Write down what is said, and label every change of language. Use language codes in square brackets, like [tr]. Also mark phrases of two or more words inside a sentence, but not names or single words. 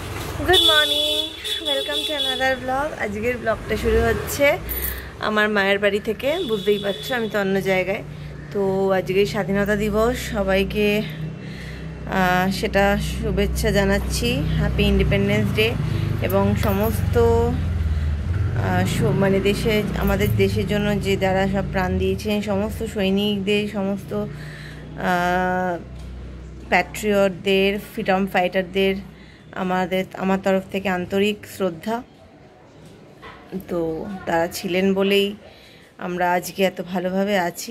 [en] Good morning welcome to another blog. [bn] আজকের ব্লগটা শুরু হচ্ছে আমার মায়ের বাড়ি থেকে। বুঝতেই পারছো আমি তো অন্য জায়গায়। তো আজকে স্বাধীনতা দিবস সবাইকে সেটা শুভেচ্ছা জানাচ্ছি, [en] Happy Independence Day. [bn] এবং সমস্ত মানে দেশে আমাদের দেশের জন্য যে যারা সব প্রাণ দিয়েছেন সমস্ত সৈনিকদের, সমস্ত প্যাট্রিয়টদের, [en] freedom fighters [bn] আমার তরফ থেকে আন্তরিক শ্রদ্ধা। তো তারা ছিলেন বলেই আমরা আজকে এত ভালোভাবে আছি।